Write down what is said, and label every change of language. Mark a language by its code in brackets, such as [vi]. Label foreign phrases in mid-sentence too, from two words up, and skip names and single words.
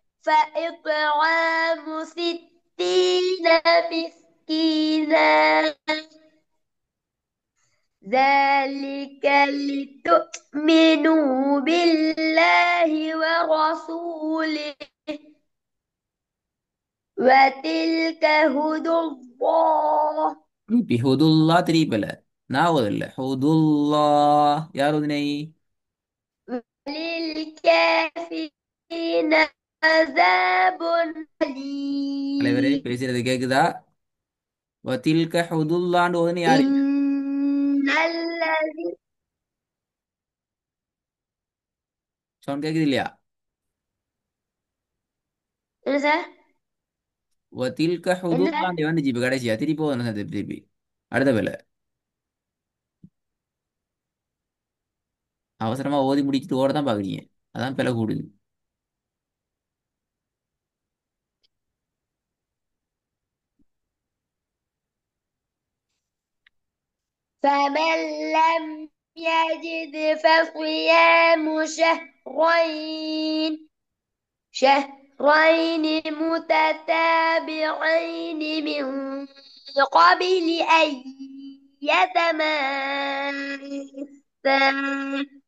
[ar] فإطعام 60 مسكينا ذلك لتؤمنوا بالله ورسوله وتلك هدى الله [ta] திருப்பி ஹுதுல்லா திருப்பி இல்ல, நான் ஓதல ஹுதுல்லா. யார் ஓதுனை? [ar] وللكافرين عذاب [ta] தலைவரே [ar] أليم [ta] பேசுறது கேக்குதா? வத்தில்க ஹுதுல்லான்னு ஓதுனை யாரு? [ar] إن الذي [ta] சவுண்ட் கேக்குது இல்லையா? என்ன சார் வத்தில்க என்ன சார் ஹுதுல்லான்னு வந்துச்சு இப்ப கடைசியா, திருப்பி ஓதணும் சார், திருப்பி திருப்பி. அடுத்த வேலை அவசரமா ஓதி முடிச்சுட்டு ஓட தான் பாக்குறீங்க, அதான் பிழை கூடுது. [ar] فمن لم يجد فصيام شهرين متتابعين من قبل أن يتماسا